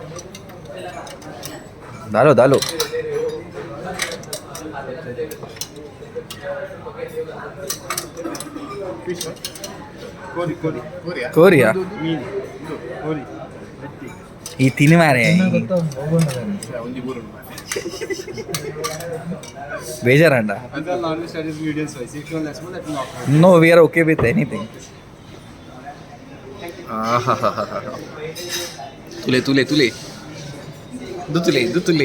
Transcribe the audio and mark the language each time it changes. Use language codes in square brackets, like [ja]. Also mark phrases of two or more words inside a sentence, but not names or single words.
[tcy] ದಾಲು ಕೋರಿಯಾ ಈ ತಿನಿ ಮಾರೆ [en] ಬೇಜಾರಂಡ no we are ok with anything [tcy] ತುಲೆ ದುತುಲೆ